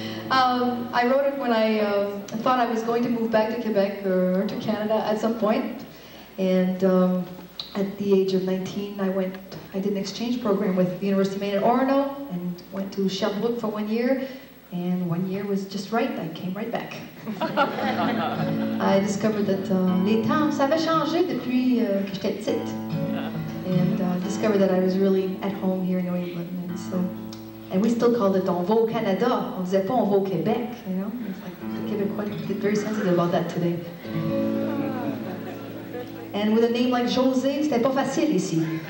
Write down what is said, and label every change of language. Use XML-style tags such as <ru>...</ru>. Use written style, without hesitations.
<en>I wrote it when I thought I was going to move back to Quebec or to Canada at some point. And at the age of 19, I did an exchange program with the University of Maine at Orono and went to Sherbrooke for 1 year. And 1 year was just right, I came right back. I discovered that</en> <fr>les temps, ça avait changé depuis que j'étais petite.</fr> <en>And discovered that I was really at home here in New England. And we still called it</en> <fr>on va au Canada. On disait pas on va au Québec,</fr> <en>you know? It's like the Québécois get very sensitive about that today. And with a name like José,</en> <fr>c'était pas facile ici.</fr>